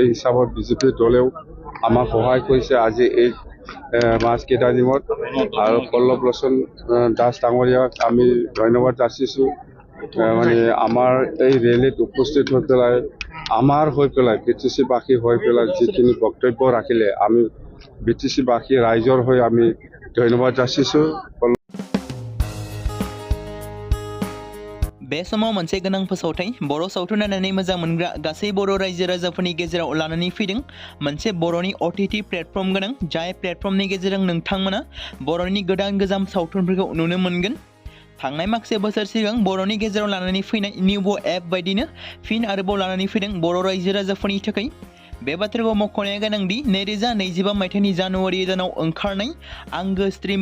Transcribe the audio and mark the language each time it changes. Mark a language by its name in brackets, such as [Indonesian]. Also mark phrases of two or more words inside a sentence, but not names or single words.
[Assamese] হিচাপত বিজেপি দলেও আমাক সহায় কৰিছে আজি এই মাছ কেটাৰিঙত আৰু পল্লৱ লোচন দাস ডাঙৰীয়াক আমি ধন্যবাদ যাচিছোঁ মানে আমাৰ এই ৰেলীত উপস্থিত হৈ পেলাই আমাৰ হৈ পেলাই BTC বাসী হৈ পেলাই যিখিনি বক্তব্য ৰাখিলে আমি BTC বাসী ৰাইজৰ হৈ আমি ধন্যবাদ যাচিছোঁ [Bodo] बे समाव मोनसे गोनां फोसावथाय बर' सावथुन नायनानै मोजां मोनग्रा गासै बर' रायजो राजाफोरनि गेजेराव लानानै फैदों मोनसे बर'नि [English] OTT platform [Bodo] गोनां जाय प्लेटफर्मनि गेजेरजों नोंथांमोना बर'नि गोदान गोजाम सावथुनफोरखौ नुनो मोनगोन थांनाय माखासे बोसोर सिगां बर'नि गेजेराव लानानै फैनाय निउबो एप बायदिनो फिन आरोबाव लानानै फैदों बर' रायजो राजाफोरनि थाखाय बे बाथ्राखौ मख'नाया गोनांदि 2025 मायथाइनि जानुवारि दानाव ओंखारनाय आंगो स्ट्रीम